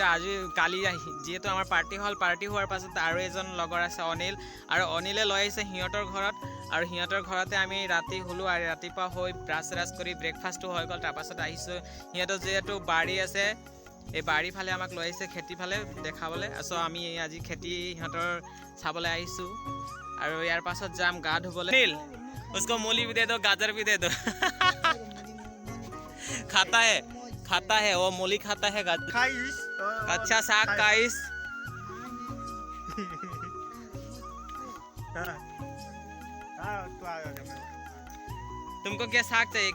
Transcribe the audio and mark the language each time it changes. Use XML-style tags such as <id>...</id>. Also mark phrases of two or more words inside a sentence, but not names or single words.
<as>আজি কালি যিহেতু আমাৰ পাৰ্টি হ'ল, পাৰ্টি হোৱাৰ পাছত আৰু এজন লগৰ আছে অনিল, আৰু অনিলে লৈ আহিছে সিহঁতৰ ঘৰত, আৰু সিহঁতৰ ঘৰতে আমি ৰাতি শুলোঁ। আৰু ৰাতিপুৱা হৈ ব্ৰাছ চ্ৰাছ কৰি ব্ৰেকফাষ্টটো হৈ গ'ল। তাৰপাছত আহিছোঁ, সিহঁতৰ যিহেতু বাৰী আছে, এই বাৰী ফালে আমাক লৈ আহিছে খেতি ফালে দেখাবলৈ। চ' আমি আজি খেতি সিহঁতৰ চাবলৈ আহিছোঁ, আৰু ইয়াৰ পাছত যাম গা ধুবলৈ।</as> <hi>অনিল उसको मूली भी दे दो, गाजर भी दे दो। खाता है वो मूली खाता है, गाजर अच्छा साग काइस। तुमको क्या साग चाहिए?</hi>